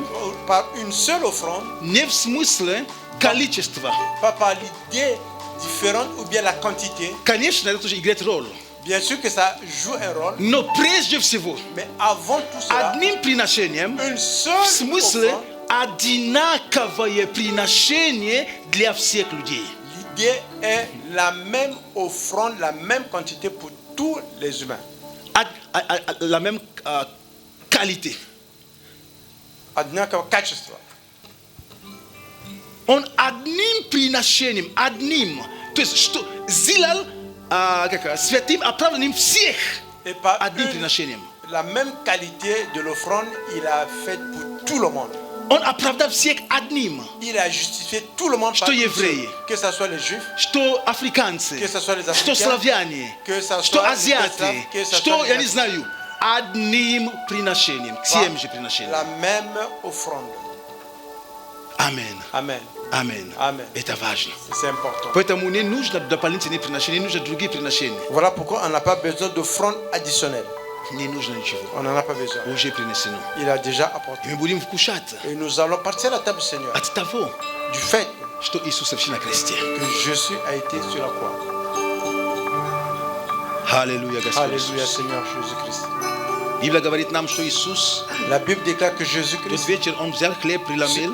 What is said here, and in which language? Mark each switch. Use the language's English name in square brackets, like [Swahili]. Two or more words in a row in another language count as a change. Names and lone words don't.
[French] Par une seule offrande, [Russian] не в смысле количества. [French] pas par l'idée différente ou bien la quantité. [Russian] Конечно, это тоже играет роль. [French] Bien sûr que ça joue un rôle, [Russian] Но прежде всего, [French] mais avant tout cela, [Russian] одним приношением [French] une [Russian] в [French] seule [Russian] смысле [French] offrande, [Russian] одинаковое приношение для всех людей. [French] l'idée est la même offrande, la même quantité pour tous les humains. La même qualité. [Russian] Одинаковое качество. Он одним приношением, одним. То есть, что сделал святым, оправданным всех [French] Et par [Russian] одним приношением. [French] la même qualité de l'offrande, il a fait pour tout le monde. [Russian] Он оправдал всех одним. [French] Il a justifié tout le monde par [Russian] Что [French] une [Russian] евреи, [French] seule. Que ce soit les juifs, [Russian] что африканцы, [French] que ce soit les [Russian] что [French] Africains, [Russian] славяне, [French] que ça [Russian] что [French] soit les [Russian] азиаты, [French] Slaves, que ça [Russian] что, [French] soit les [Russian] я не [French] Asiatiques. [Russian] знаю, одним приношением, тем же приношением. [French] La même offrande. [Russian] Аминь. [French] Amen. [Russian] Аминь. [French] Amen. [Russian] Это важно. [French] C'est important. [Russian] Поэтому не нужно дополнительные приношения, не нужно другие приношения. [French] Voilà pourquoi on n'a pas besoin d'offrande additionnelle. [Russian] Не нужно ничего. [French] On n'en a pas besoin. [Russian] Уже принесено. [French] Il a déjà apporté. [Russian] И мы будем вкушать [French] Et nous allons partir à la table du Seigneur [Russian] от того, [French] du fait [Russian] что Иисус совершил на кресте. [French] que Jésus a été sur la croix. [Russian] Аллилуйя, Господь [French] Alléluia, [Russian] Иисус. [French] Seigneur Jésus-Christ. [Russian] Библия говорит нам, что Иисус [French] La Bible déclare que [Russian] тот [French] Jésus-Christ, [Russian] вечер Он взял хлеб, преломил,